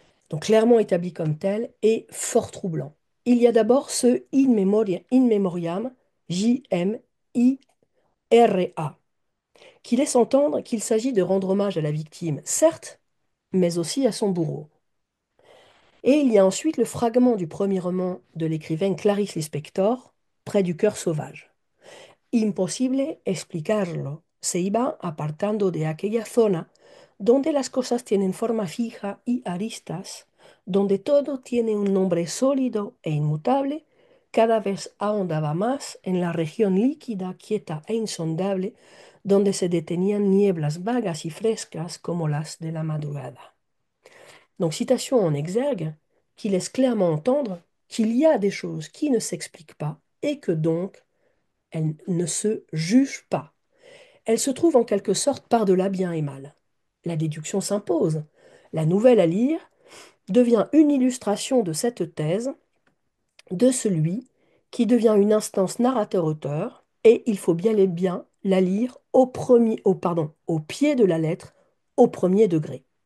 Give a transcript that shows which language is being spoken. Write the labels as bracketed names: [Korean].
[French] Donc clairement établi comme tel et fort troublant. Il y a d'abord ce in memoriam, J-M-I-R-A, qui laisse entendre qu'il s'agit de rendre hommage à la victime, certes, mais aussi à son bourreau. Et il y a ensuite le fragment du premier roman de l'écrivaine Clarice Lispector, Près du cœur sauvage. [Spanish] Imposible explicarlo. Se iba apartando de aquella zona donde las cosas tienen forma fija y aristas, donde todo tiene un nombre sólido e inmutable, cada vez ahondaba más en la región líquida, quieta e insondable, donde se detenían nieblas vagas y frescas como las de la madrugada. [French] Donc citation en exergue qui laisse clairement entendre qu'il y a des choses qui ne s'expliquent pas et que donc elles ne se jugent pas. Elles se trouvent en quelque sorte par-delà bien et mal. La déduction s'impose. La nouvelle à lire devient une illustration de cette thèse de celui qui devient une instance narrateur-auteur, et il faut bien et bien la lire au pied de la lettre, au premier degré.